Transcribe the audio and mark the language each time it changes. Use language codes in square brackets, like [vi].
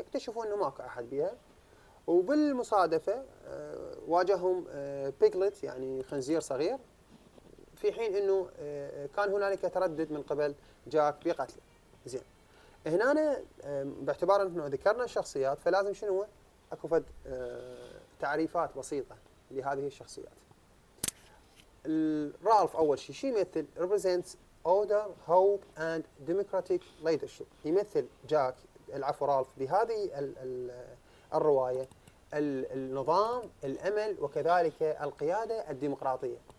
[ar] اكتشفوا انه ماكو احد بيها، وبالمصادفة واجههم بيجلت يعني خنزير صغير، في حين انه كان هنالك تردد من قبل جاك بقتله. زين. هنا أنا باعتبار انه ذكرنا الشخصيات، فلازم شنو اكو فد تعريفات بسيطة لهذه الشخصيات. [en] Ralph [ar] اول شيء يمثل [en] represents order, hope and democratic leadership. [ar] يمثل جاك العفو رالف بهذه الرواية النظام، الأمل، وكذلك القيادة الديمقراطية.